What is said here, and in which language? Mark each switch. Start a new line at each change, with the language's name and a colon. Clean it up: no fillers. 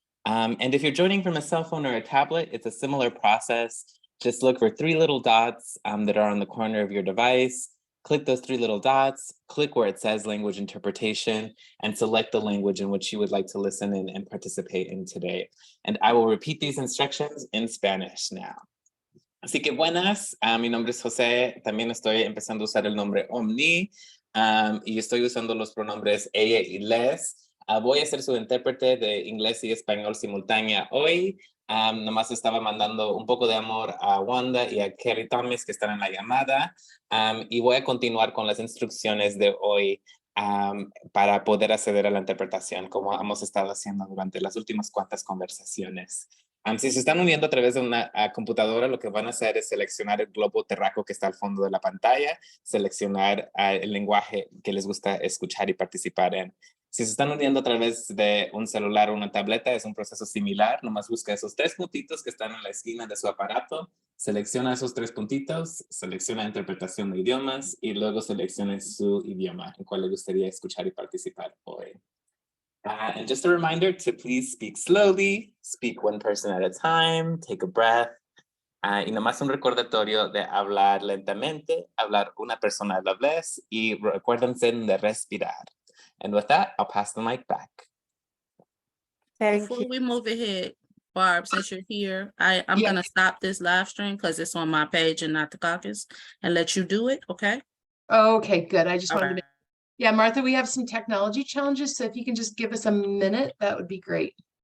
English: And if you're joining from a cell phone or a tablet, it's a similar process. Just look for three little dots that are on the corner of your device. Click those three little dots, click where it says language interpretation, and select the language in which you would like to listen in and participate in today. And I will repeat these instructions in Spanish now.
Spanish: Así que buenas, mi nombre es José, también estoy empezando a usar el nombre Omni y estoy usando los pronombres ella y les. Voy a ser su intérprete de inglés y español simultánea hoy. Nomás estaba mandando un poco de amor a Wanda y a Kerry Thomas que están en la llamada y voy a continuar con las instrucciones de hoy para poder acceder a la interpretación como hemos estado haciendo durante las últimas cuantas conversaciones. Si se están uniendo a través de una computadora, lo que van a hacer es seleccionar el globo terráqueo que está al fondo de la pantalla, seleccionar el lenguaje que les gusta escuchar y participar en. Si se están uniendo a través de un celular o una tableta, es un proceso similar. Nomás busca esos tres puntitos que están en la esquina de su aparato, selecciona esos tres puntitos, selecciona interpretación de idiomas y luego seleccione su idioma en cual le gustaría escuchar y participar hoy.
English: And just a reminder to please speak slowly, speak one person at a time, take a breath.
Spanish: Y nomás un recordatorio de hablar lentamente, hablar una persona a la vez y recuérdense de respirar.
English: And with that, I'll pass the mic back. Before we move ahead, Barb, since you're here, I'm going to stop this live stream because it's on my page and not the caucus and let you do it, okay? Okay, good. I just wanted to Yeah, Martha, we have some technology challenges, so if you can just give us a minute, that would be great.